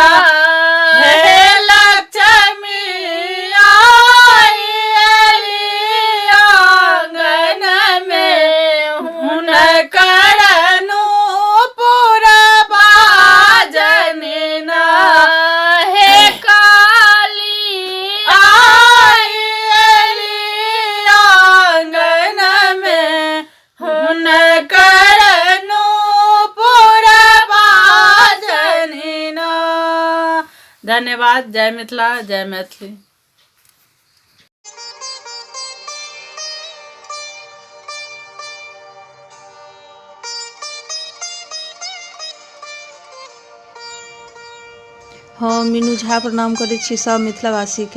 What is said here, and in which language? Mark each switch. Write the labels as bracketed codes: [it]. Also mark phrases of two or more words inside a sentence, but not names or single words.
[mai] हे लक्ष्मी आई आंगन में, हुनकर नो पूरा बाजनिया। हे काली आई आंगन में, हुनकर नो पूरा बाजनिया। धन्यवाद। जय मिथिला, जय मैथिली। हम मीनू झा प्रणाम करैत छी सब मिथिलावासी के।